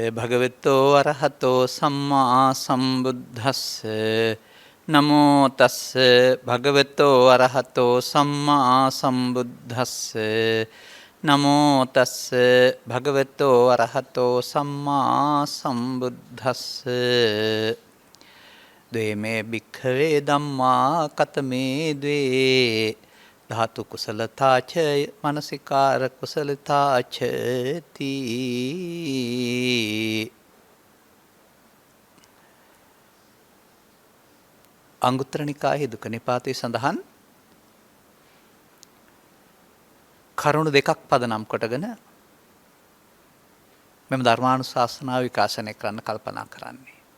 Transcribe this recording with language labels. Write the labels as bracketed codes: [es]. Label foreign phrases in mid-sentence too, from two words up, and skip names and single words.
[pi] භගවතෝ අරහතෝ සම්මා සම්බුද්දස්ස නමෝ තස්ස භගවතෝ අරහතෝ සම්මා සම්බුද්දස්ස නමෝ තස්ස භගවතෝ අරහතෝ සම්මා සම්බුද්දස්ස ද්වේමේ භික්ඛවේ ධම්මා කතමේ ද්වේ ධාතු කුසලතාච මනසිකාර කුසලතාච තී. [si] අංගුත්තර නිකායේ දුක්ඛ නිපාතේ සඳහන් කරුණු දෙකක් පදනම් කොටගෙන මෙම ධර්මානුශාසනාව විකාශනය කරන්න කල්පනා කරන්නේ.